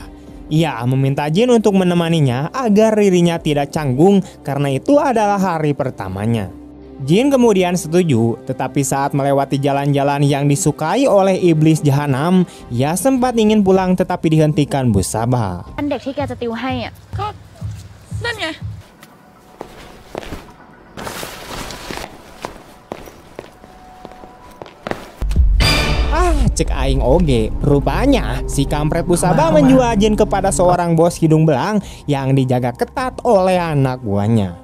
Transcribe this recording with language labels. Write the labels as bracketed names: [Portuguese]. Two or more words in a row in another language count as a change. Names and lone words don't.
[Indonesian] Ia meminta Jin untuk menemaninya agar dirinya tidak canggung karena itu adalah hari pertamanya. Jin kemudian setuju, tetapi saat melewati jalan-jalan yang disukai oleh iblis jahanam, ia sempat ingin pulang tetapi dihentikan Busaba. [Thai] อันเด็กที่แกจะติวให้อ่ะ ก็ นั่นไง [Sundanese] Cek aing oge, [Indonesian] rupanya si kampret Busaba menjual Jin kepada seorang bos hidung belang yang dijaga ketat oleh anak buahnya.